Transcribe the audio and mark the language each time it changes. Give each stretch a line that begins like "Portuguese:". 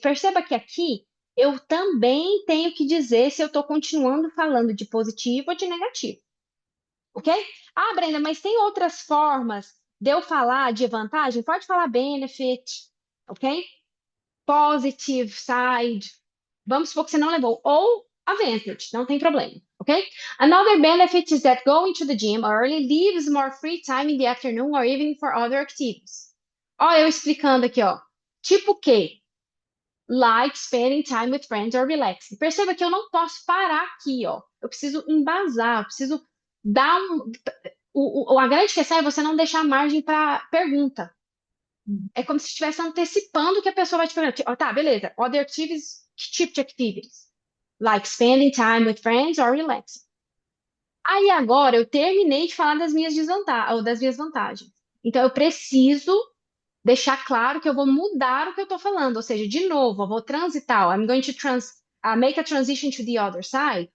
Portuguese: Perceba que aqui eu também tenho que dizer se eu estou continuando falando de positivo ou de negativo. Ok? Ah, Brenda, mas tem outras formas de eu falar de vantagem? Pode falar benefit, ok?
English: Positive side.
Portuguese: Vamos supor que você não levou. Ou advantage, não tem problema, ok?
English: Another benefit is that going to the gym early leaves more free time in the afternoon or evening for other activities.
Portuguese: Ó, eu explicando aqui, ó. Tipo o quê?
English: Like spending time with friends or relaxing.
Portuguese: Perceba que eu não posso parar aqui, ó. Eu preciso embasar, eu preciso dar um. A grande questão é você não deixar margem para pergunta. É como se estivesse antecipando o que a pessoa vai te perguntar. Ó, tá, beleza. Other activities, que tipo de activities?
English: Like spending time with friends or relaxing.
Portuguese: Aí agora eu terminei de falar das minhas desvantagens, ou das minhas vantagens. Então eu preciso deixar claro que eu vou mudar o que eu estou falando. Ou seja, de novo, eu vou transitar.
English: Ó, I'm going to make a transition to the other side.